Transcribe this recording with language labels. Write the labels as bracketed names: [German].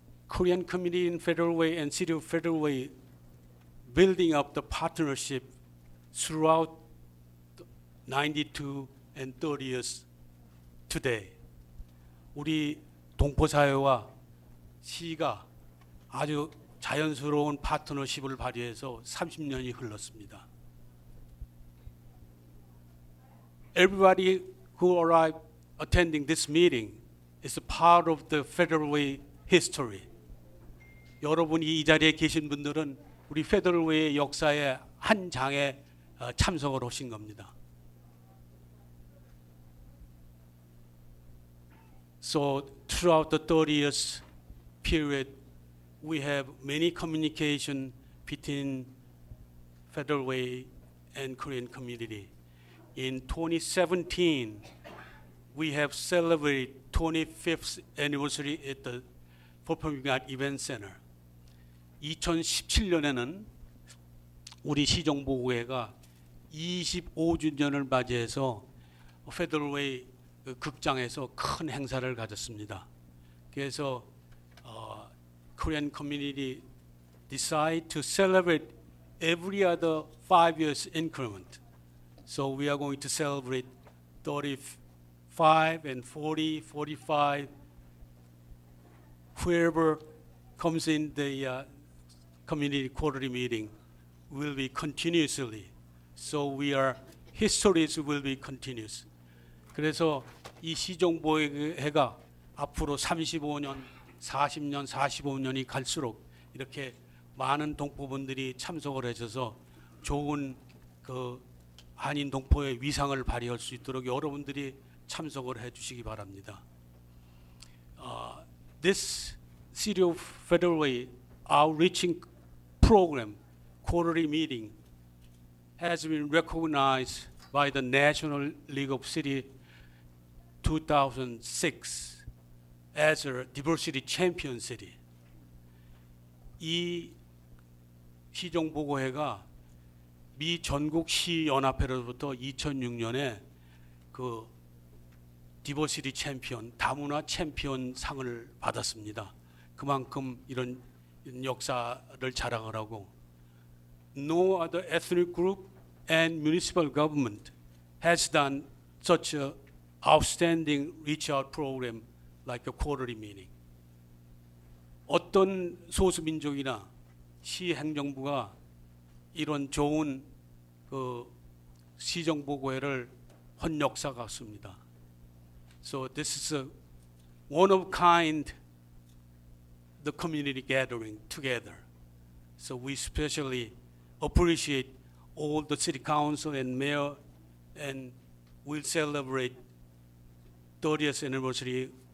[English] Korean community in Federal Way and City of Federal Way building up the partnership throughout 92 and 30 years today. [Korean] 우리 동포사회와 시가 아주 자연스러운 파트너십을 발휘해서 30년이 흘렀습니다. [English] Everybody who arrived attending this meeting is a part of the Federal Way history. [Korean] 여러분이 이 자리에 계신 분들은 우리 Federal Way의 역사의 한 장에 참석을 하신 겁니다. [English] So throughout the 30 years period, we have many communication between Federal Way and Korean community. In 2017, we have celebrated 25th anniversary at the Performing Arts Event Center. [Korean] 2017년에는 우리 시정보고회가 25주년을 맞이해서 Federal Way 극장에서 큰 행사를 가졌습니다. [English] 그래서 Korean community decide to celebrate every other 5 years increment. So we are going to celebrate 35 and 40, 45. Whoever comes in the community quarterly meeting will be continuously. So histories will be continuous. [Korean] 그래서 이 시정보회가 앞으로 35년, 40년, 45년이 갈수록 이렇게 많은 동포분들이 참석을 해줘서 좋은 그 한인 동포의 위상을 발휘할 수 있도록 여러분들이 참석을 해주시기 바랍니다. [English] This City of Federal Way outreaching program, quarterly meeting, has been recognized by the National League of City 2006 as a diversity champion city. [Korean] 이 시정보고회가 미 전국 시연합회로부터 2006년에 그 디버시티 챔피언, 다문화 챔피언 상을 받았습니다. 그만큼 이런 역사를 자랑을 하고 [English] No other ethnic group and municipal government has done such a outstanding reach out program like a quarterly meeting. [Korean] 어떤 소수민족이나 시행정부가 이런 좋은 그 시정보고회를 한 역사가 없습니다. [English] So this is a one of kind the community gathering together. So we especially appreciate all the city council and mayor, and we'll celebrate 30th anniversary.